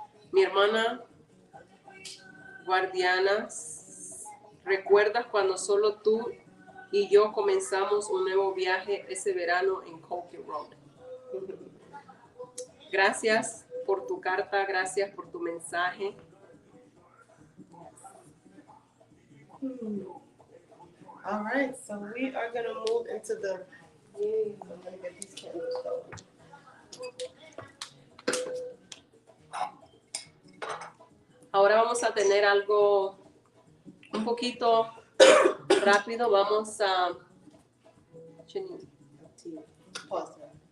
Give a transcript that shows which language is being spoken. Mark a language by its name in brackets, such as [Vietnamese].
[Spanish] Mi hermana guardiana, ¿recuerdas cuando solo tú y yo comenzamos un nuevo viaje ese verano en Coquet Road? Gracias por tu carta, gracias por tu mensaje. [English] All right, so we are going to move into the. I'm going to get these candles going. [Spanish] Ahora vamos a tener algo un poquito rápido. Vamos a... [English] Pause.